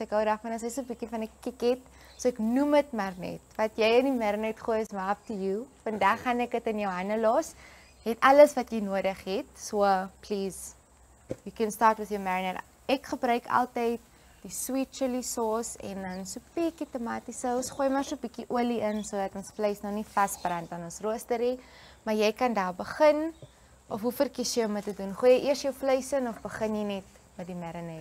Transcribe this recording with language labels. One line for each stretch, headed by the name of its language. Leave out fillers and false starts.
Afrikaans: Ek hou daarvan as hy so 'n bietjie van 'n kick het. So ek noem dit maar net. Wat jy in die marinade gooi is maar
English: up to you.
Afrikaans: Vandag gaan ek dit in jou hande los. Het alles wat jy nodig het.
English: So, please, you can start with your marinade.
Afrikaans: Ek gebruik altyd die sweet chili sauce en dan so 'n bietjie tomatiesous. Gooi maar so 'n bietjie olie in sodat ons vleis nou nie vasbrand aan ons roostery. Maar jy kan daar begin of hoe verkies jy om dit te doen? Gooi jy eers jou vleis in of begin jy net met die marinade?